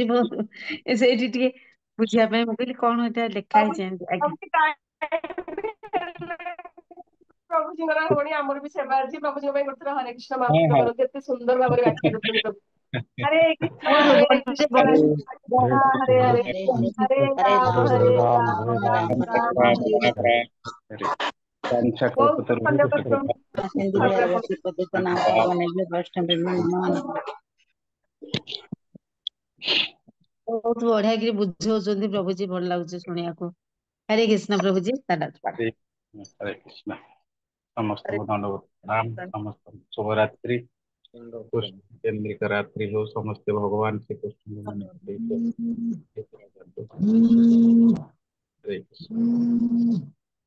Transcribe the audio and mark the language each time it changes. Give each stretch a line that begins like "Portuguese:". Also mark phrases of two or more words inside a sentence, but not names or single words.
Odia: ବହୁତ ସେଇଠି ଟିକେ ବୁଝିବା ପାଇଁ ମୁଁ କହିଲି କଣ ଏଟା ଲେଖା ହେଇଛି ଏମିତି। ଆଜ୍ଞା ପ୍ରଭୁଜୀଙ୍କର ଭଉଣୀ ଆମର ବି ସେବା ଅଛି। ପ୍ରଭୁଜୀଙ୍କ ପାଇଁ ଗୋଟେ ଥର ହରେ କୃଷ୍ଣ ହଁ ମହାପ୍ରଭୁ ହଁ। କରନ୍ତୁ, ଏତେ ସୁନ୍ଦର ଭାବରେ ବ୍ୟାଖ୍ୟା କରୁଛନ୍ତି ପ୍ରଭୁ। ହରେ କୃଷ୍ଣ ବହୁତ ହରେ ବଢିଆ କୃଷ୍ଣ ବଢିଆ। हरे କୃଷ୍ଣ हरे कृष्ण ହରେ ହରେ ହରେ ହରେ हरे राम ରାମ ରାମ ହରେ ହରେ। ବହୁତ ଧନ୍ୟବାଦ ପ୍ରଭୁ। ହରେ ଆପଣ ବହୁତ ବଢିଆ କିରି ବୁଝଉଛନ୍ତି ପ୍ରଭୁଜୀ, ଭଲ ଲାଗୁଛି ଶୁଣିବାକୁ। ହରେ କୃଷ୍ଣ ପ୍ରଭୁଜୀ। हरे कृष्ण। ସମସ୍ତଙ୍କୁ ଦଣ୍ଡବତ ପ୍ରଣାମ, ସମସ୍ତଙ୍କୁ ଶୁଭରାତ୍ରି, କେନ୍ଦ୍ରିକ ରାତ୍ରି ହଉ, ସମସ୍ତେ ଭଗବାନ ଶ୍ରୀକୃଷ୍ଣଙ୍କ ନାମରେ ହରେ କୃଷ୍ଣ।